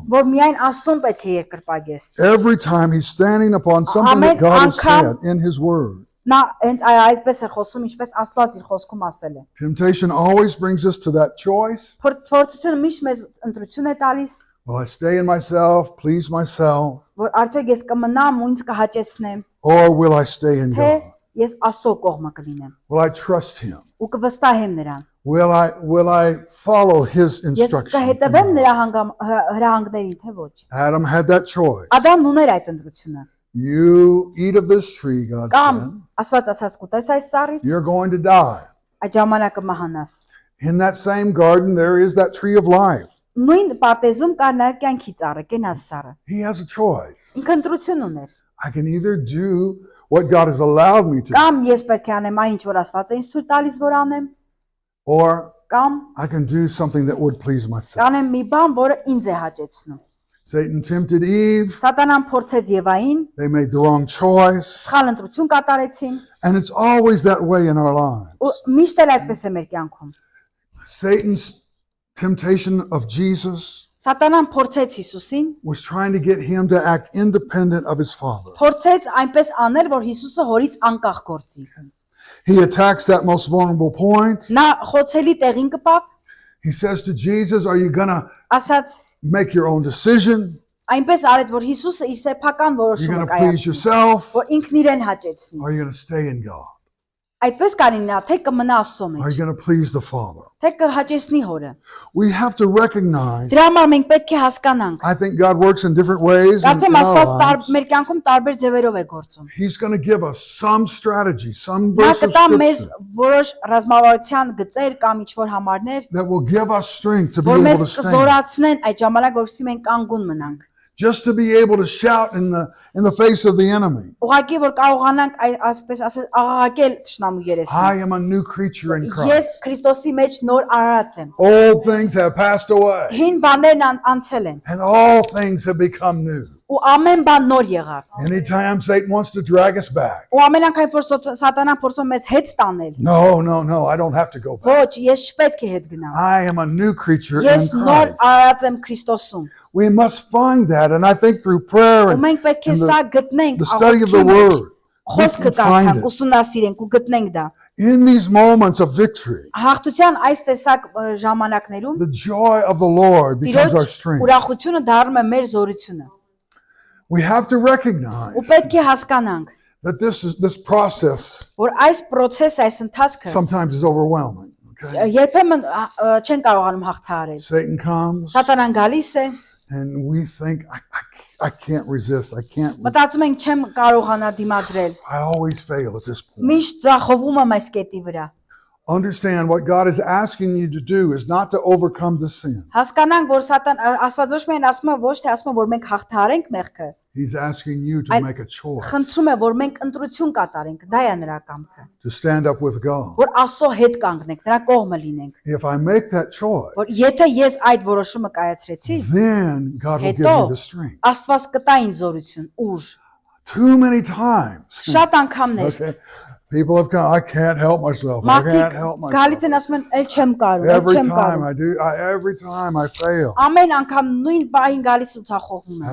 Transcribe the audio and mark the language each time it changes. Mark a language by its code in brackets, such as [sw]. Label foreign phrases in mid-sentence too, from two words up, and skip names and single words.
[hy] որ միայն Աստծուն պետք է երկրպագես։ [en] Every time He's standing upon something that God has said in His word. [hy] Նա հենց այսպես է խոսում, ինչպես Աստված իր խոսքում ասել է։ [en] Temptation always brings us to that choice. [hy] Փորձությունը միշտ մեզ ընտրություն է տալիս, [en] Will I stay in myself, please myself, [hy] որ արդյոք ես կմնամ ու ինձ կհաճեցնեմ, [en] or will I stay in [hy] թե God? ես Աստծո կողմը կլինեմ [en] Will I trust Him? [hy] ու կվստահեմ նրան։ [en] Will I follow His [hy] Ես [en] instructions? [hy] կհետևեմ նրա հրահանգներին, թե ոչ։ [en] Adam had that choice. [hy] Ադամն ուներ այդ ընտրությունը։ [en] You eat of this tree, God [hy] Կամ [en] said, [hy] Աստված ասաց կուտես այս սառից, [en] you're going to die. [hy] այդ ժամանակը մահանաս։ [en] In that same garden, there is that tree of life. [hy] Նույն պարտեզում կար նաև կյանքի ծառը, կենաց ծառը։ [en] He has a choice. [hy] Ինքը ընտրություն ուներ։ [en] I can either do what God has allowed me to do, [hy] Կամ ես պետք է անեմ այն ինչ որ Աստված է ինձ թույլ տալիս որ անեմ, [en] or [hy] կամ [en] I can do something that would please myself. [hy] կանեմ մի բան, որը ինձ է հաճեցնում։ [en] Satan tempted Eve. [hy] Սատանան փորձեց Եվային, [en] They made the wrong choice. [hy] սխալ ընտրություն կատարեցին, [en] And it's always that way in our lives. [hy] ու միշտ էլ այդպես է մեր կյանքում։ [en] Satan's temptation of Jesus [hy] Սատանան փորձեց Հիսուսին, [en] was trying to get him to act independent of his father. [hy] փորձեց այնպես անել, որ Հիսուսը հորից անկախ գործի։ [en] He attacks that most vulnerable point. [hy] Նա խոցելի տեղին կպավ, [en] He says to Jesus, are you going to [hy] ասաց [en] make your own decision? [hy] այնպես արեց, որ Հիսուսը իր սեփական [en] You're [hy] որոշումը [en] going to please [hy] կայացնի, [en] yourself? [hy] որ ինքն իրեն հաճեցնի։ [en] Or are you going to stay in God? [hy] Այդպես կարին նա, թե կմնա Աստծո [en] Are [hy] մեջ, [en] you going to please the Father? [hy] թե կհաճեցնի հորը։ [en] We have to recognize, [hy] Դրա համար մենք պետք է հասկանանք։ [en] I think God works in different ways in [hy] Կարծեմ [en] our [hy] Աստված [en] lives. [hy] մեր կյանքում տարբեր ձևերով է գործում։ [en] He's going to give us some strategy, some [hy] Նա [en] verse of [hy] կտա մեզ [en] scripture [hy] որոշ ռազմավարության գծեր կամ ինչ-որ համարներ, [en] that will give us strength to be [hy] որ [en] able [hy] մեզ [en] to stand. [hy] կզորացնեն այդ ժամանակ, որովհետեւ մենք կանգուն մնանք։ [en] Just to be able to shout in the face of the enemy. [hy] Ուղղակի որ կարողանանք այսպես ասած աղաղակել թշնամու երեսին։ [en] I am a new creature in [hy] Ես Christ. Քրիստոսի մեջ նոր արարած եմ։ [en] Old things have passed away [hy] Հին բաներն անցել են [en] and all things have become new. [hy] ու ամեն բան նոր եղավ։ [en] Anytime Satan wants to drag us back. [hy] Ու ամեն անգամ որ սատանան փորձում մեզ հետ տանել, [en] No, I don't have to go back. [hy] ոչ, ես չպետք է հետ գնամ։ [en] I am a new creature in [hy] Ես նոր Christ. արարած եմ Քրիստոսում։ [en] We must find that, and I think through prayer [hy] Ու [en] and [hy] մենք պետք է [en] and [hy] սա գտնենք [en] the study of the [hy] աղոթքի մեջ, [en] word, we [hy] խոսքը [en] can find [hy] կարդանք, [en] it. [hy] ուսումնասիրենք ու գտնենք դա։ [en] In these moments of victory, [hy] Հաղթության այս տեսակ ժամանակներում [en] the joy of the Lord becomes our [hy] Տիրոջ [en] strength. [hy] ուրախությունը դառնում է մեր զորությունը։ [en] We have to recognize [hy] Ու պետք է հասկանանք, [en] that this process [hy] որ այս process, այս ընթացքը [en] sometimes is overwhelming. Okay? [hy] երբեմն չեն կարողանում հաղթահարել։ [en] Satan comes [hy] Սատանան գալիս է, [en] and we think, I can't resist. I can't. [hy] մտածում ենք չեմ կարողանա դիմադրել։ [en] I always fail at this point. [hy] Միշտ ձախողում եմ այս կետի վրա։ [en] Understand what God is asking you to do is not to overcome the sin. [hy] Հասկանանք, որ Աստված ոչ միայն ասում է, ոչ թե ասում է, որ մենք հաղթահարենք մեղքը, [en] He's asking you to make a choice, [hy] խնդրում է, որ մենք ընտրություն կատարենք, դա է նրա կամքը, [en] to stand up with God. [hy] որ Աստծո հետ կանգնենք, նրա կողմը լինենք, [en] If I make that choice, [hy] որ եթե ես այդ որոշումը կայացրեցի, [en] then God will give [hy] հետո [en] me the strength. [hy] Աստված կտա ինձ զորություն, ուժ։ [en] Too many times, [hy] Շատ անգամներ [en] okay, people have come, I can't help myself. I can't help [hy] մարդիկ գալիս [en] myself. [hy] են ասում են, «Էլ չեմ կարող, էլ [en] Every [hy] չեմ [en] time [hy] կարող»։ [en] every time I fail. [hy] Ամեն անգամ նույն բային գալիս ու ցախողում եմ։